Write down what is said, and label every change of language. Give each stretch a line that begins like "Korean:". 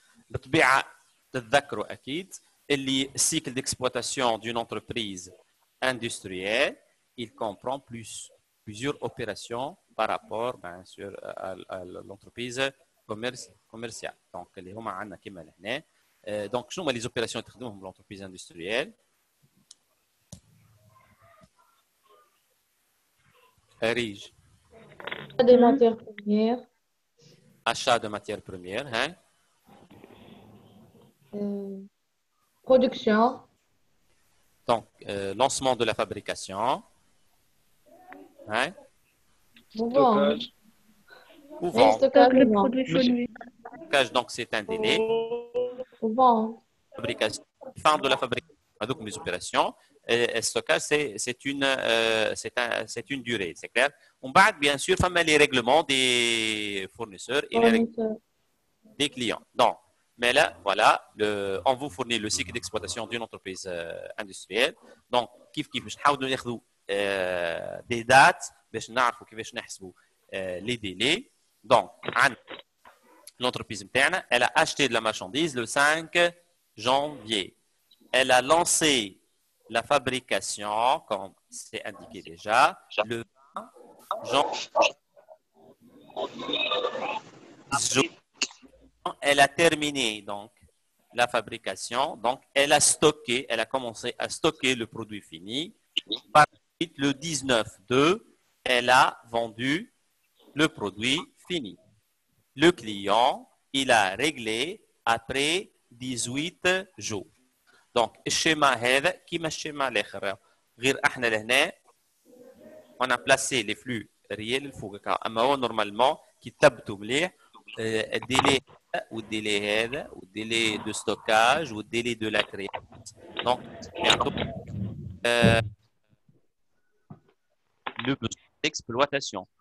Arabic: بالطبيعة تتذكروا أكيد اللي
French: cycle d'exploitation d'une entreprise industrielle, il comprend plusieurs opérations par rapport bien sûr à l'entreprise commerciale.
Arabic: Donc اللي هما عندنا كما لهنا. Donc شنو هما
French: les opérations
Arabic: اللي تخدمهم
French: l'entreprise industrielle؟
Arabic: ريج.
French: Des matières premières. Achat de matières premières, hein? Production. Donc, lancement de la fabrication. Hein? Stockage. Ou vente. Stockage, le produit fini. Stockage, donc c'est un délai. Vente. Fabrication. Fin de la fabrication. Donc, les opérations. Et stockage, c'est une durée, c'est clair. On va bien sûr faire les règlements des fournisseurs et les règlements des clients. Donc, mais là, voilà, on vous fournit le cycle d'exploitation d'une entreprise industrielle.
Arabic: Donc, كيف باش نحاولوا ناخذوا
French: des dates
Arabic: باش نعرفوا كيفاش نحسبوا
French: les délais. Donc, l'entreprise
Arabic: نتاعنا,
French: elle a acheté de la marchandise le 5 janvier. Elle a lancé la fabrication, comme c'est indiqué déjà, le 20 janvier. Elle a terminé donc la fabrication, donc elle a stocké, elle a commencé à stocker le produit fini. Par la suite, le 19/2, elle a vendu le produit fini. Le client, il a réglé après 18 jours.
Arabic: Donc, الشيما هذا كيما الشيما الآخر. غير احنا لهنا
French: on a placé les flux réels
Arabic: الفوق. اما هو normalement كي تثبتوا مليح الديلي والديلي هذا والديلي
French: de stockage
Arabic: والديلي
French: de la créance. Donc, le besoin d'exploitation.